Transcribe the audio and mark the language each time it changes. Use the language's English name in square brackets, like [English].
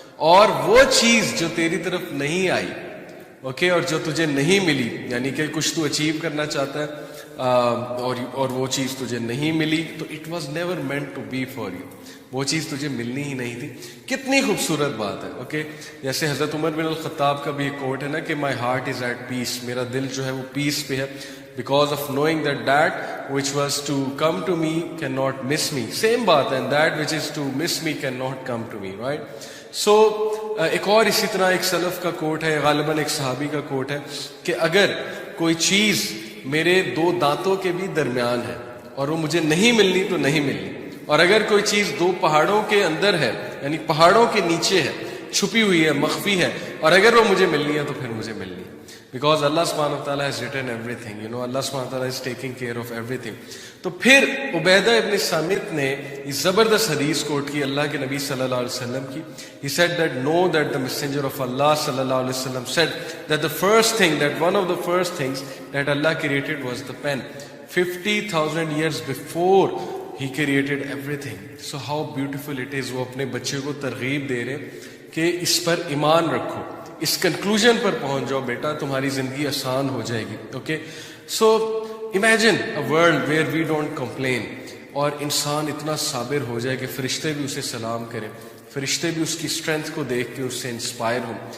[Urdu] اور وہ چیز جو تیری طرف نہیں آئی, اور جو تجھے نہیں ملی, یعنی کہ کچھ تو اچیو کرنا چاہتا ہے اور وہ چیز تجھے نہیں ملی, تو [English] it was never meant to be for you, [Urdu] وہ چیز تجھے ملنی ہی نہیں تھی. کتنی خوبصورت بات ہے. جیسے حضرت عمر بن الخطاب کا بھی ایک کوٹ ہے نا کہ [English] my heart is at peace, [Urdu] میرا دل جو ہے وہ پیس پہ ہے, [English] because of knowing that which was to come to me cannot miss me. Same [Urdu] بات ہے, [English] and that which is to miss me cannot come to me, right? [Urdu] So ایک اور اسی طرح ایک سلف کا کوٹ ہے, غالباً ایک صحابی کا کوٹ ہے, کہ اگر کوئی چیز میرے دو دانتوں کے بھی درمیان ہے اور وہ مجھے نہیں ملنی تو نہیں ملنی, اور اگر کوئی چیز دو پہاڑوں کے اندر ہے, یعنی پہاڑوں کے نیچے ہے, چھپی ہوئی ہے, مخفی ہے, اور اگر وہ مجھے ملنی ہے تو پھر مجھے ملنی ہے. [English] Because Allah subhanahu wa ta'ala has written everything, Allah subhanahu wa ta'ala is taking care of everything. [Urdu] تو پھر عبیدہ ابن سامت نے یہ زبردست حدیث کوٹ کی اللہ کے نبی صلی اللہ علیہ وسلم کی. [English] He said that know that the messenger of Allah صلی اللہ علیہ وسلم said that the first thing, that one of the first things that Allah created was the pen. 50,000 years before He created everything. So how beautiful it is. [Urdu] وہ اپنے بچے کو ترغیب دے رہے کہ اس پر ایمان رکھو, اس کنکلوژن پر پہنچ جاؤ بیٹا, تمہاری زندگی آسان ہو جائے گی. [English] so imagine a world where we don't complain, [Urdu] اور انسان اتنا صابر ہو جائے کہ فرشتے بھی اسے سلام کریں, فرشتے بھی اس کی اسٹرینتھ کو دیکھ کے اس سے انسپائر ہوں.